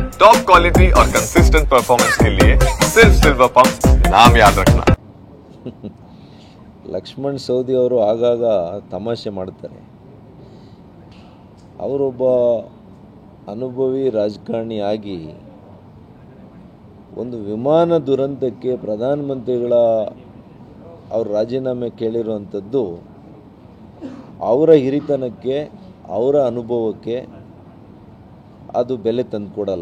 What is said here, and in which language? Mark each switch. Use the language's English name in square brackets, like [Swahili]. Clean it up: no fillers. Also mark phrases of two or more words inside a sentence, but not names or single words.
[English] top quality [Hindi] और [English] consistent performance [Hindi] के लिए सिर्फ सिल्वर पंप नाम याद रखना। [Kannada] ಲಕ್ಷ್ಮಣ್ ಸವದಿ ಅವರು ಆಗಾಗ ತಮಾಷೆ ಮಾಡ್ತಾರೆ. ಅವರೊಬ್ಬ ಅನುಭವಿ ರಾಜಕಾರಣಿಯಾಗಿ ಒಂದು ವಿಮಾನ ದುರಂತಕ್ಕೆ ಪ್ರಧಾನಮಂತ್ರಿಗಳ ಅವರು ರಾಜೀನಾಮೆ ಕೇಳಿರುವಂಥದ್ದು ಅವರ ಹಿರಿತನಕ್ಕೆ, ಅವರ ಅನುಭವಕ್ಕೆ ಅದು ಬೆಲೆ ತಂದುಕೊಡಲ್ಲ.